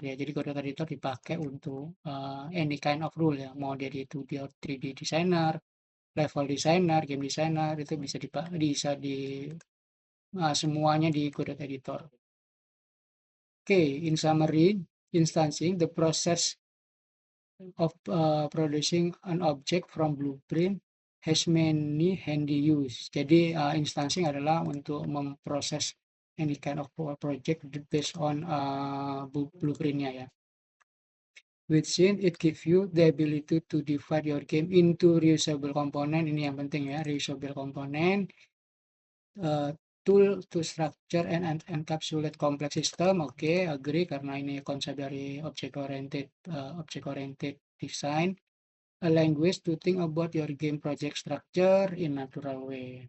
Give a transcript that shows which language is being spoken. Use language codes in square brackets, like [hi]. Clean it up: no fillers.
[id] Ya, jadi Godot Editor dipakai untuk [en] any kind of rule [id] ya, mau jadi [en] 2D or 3D designer, [id] level designer, game designer, itu bisa di semuanya di Godot Editor. [en] Okay, in summary, instancing the process of producing an object from blueprint has many handy use. [id] Jadi instancing adalah untuk memproses [en] any kind of project based on [id] blueprintnya ya. [en] With Scene, it gives you the ability to divide your game into reusable component. [id] Ini yang penting ya, [en] reusable component. Tool to structure and encapsulate complex system. [id] Oke, agree karena ini konsep dari object-oriented design. [en] A language to think about your game project structure in natural way.